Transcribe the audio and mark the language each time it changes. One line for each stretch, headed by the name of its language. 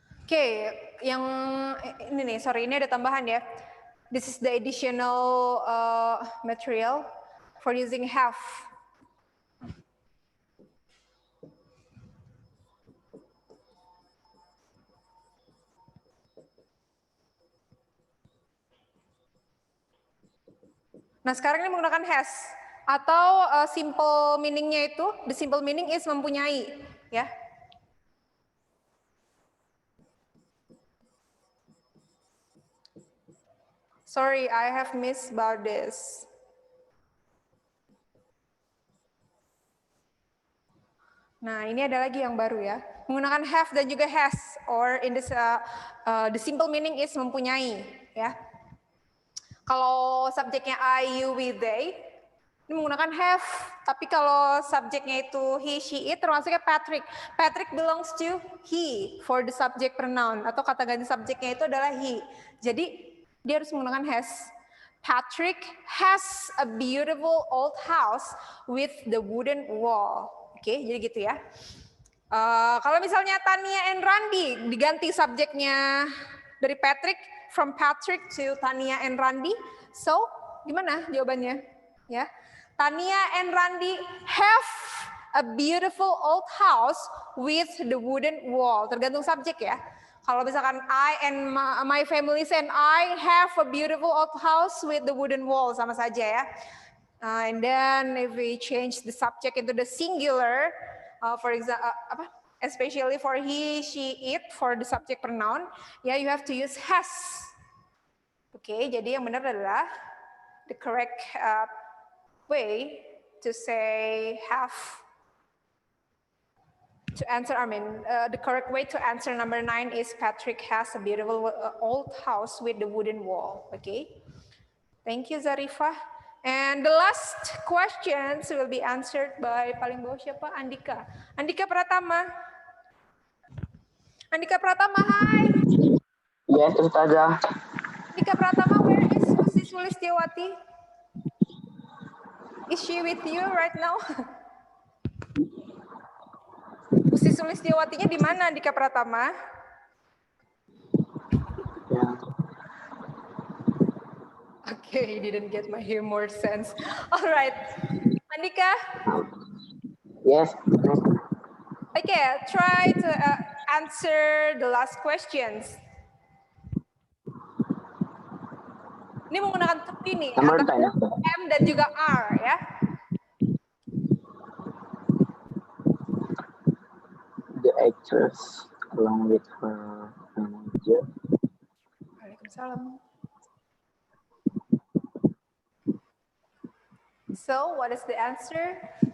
Indonesian: Oke, yang ini nih, sorry, ini ada tambahan ya.
English: This is the additional material for using have.
Indonesian: Nah, sekarang ini menggunakan has atau simple meaning-nya itu,
English: the simple meaning is
Indonesian: mempunyai, ya.
English: Sorry, I have missed about this.
Indonesian: Nah, ini ada lagi yang baru ya. Menggunakan have dan juga has,
English: or in this the simple meaning is
Indonesian: mempunyai, ya. Kalau subjeknya I, you, we, they, ini menggunakan have. Tapi kalau subjeknya itu he, she, it, termasuknya Patrick.
English: Patrick belongs to he for the subject pronoun.
Indonesian: Atau kata ganti subjeknya itu adalah he. Jadi dia harus menggunakan has.
English: Patrick has a beautiful old house with the wooden wall.
Indonesian: Oke, jadi gitu ya. Kalau misalnya Tania and Randy diganti subjeknya dari Patrick,
English: from Patrick to Tania and Randy.
Indonesian: So, gimana jawabannya?
English: Ya, Tania and Randy have a beautiful old house with the wooden wall.
Indonesian: Tergantung subjek ya. Kalau misalkan
English: I and my family and I have a beautiful old house with the wooden wall,
Indonesian: sama saja ya.
English: And then if we change the subject into the singular, for example, especially for he, she, it, for the subject pronoun, ya you have to use has. Oke,
Indonesian: jadi yang benar adalah
English: the correct way to say have. To answer, the correct way to answer number 9 is Patrick has a beautiful old house with the wooden wall. Okay, thank you Zarifah. And the last questions will be answered by
Indonesian: paling bawah siapa?
English: Andika. Andika Pratama. Andika Pratama, hi. Yes, Ustazah. Andika Pratama, where is Usi Sulistiawati? Is she with you right now?
Indonesian: Usi Sulistiawatinya di mana, Andika Pratama?
English: Yeah. Okay, you didn't get my humor sense. All right, Andika. Yes. Okay, try to answer the last questions.
Indonesian: Ini menggunakan to be nih, antara M dan juga R ya.
English: The actress along with her manager.
Arabic: Waalaikumsalam.
English: So, what is the answer?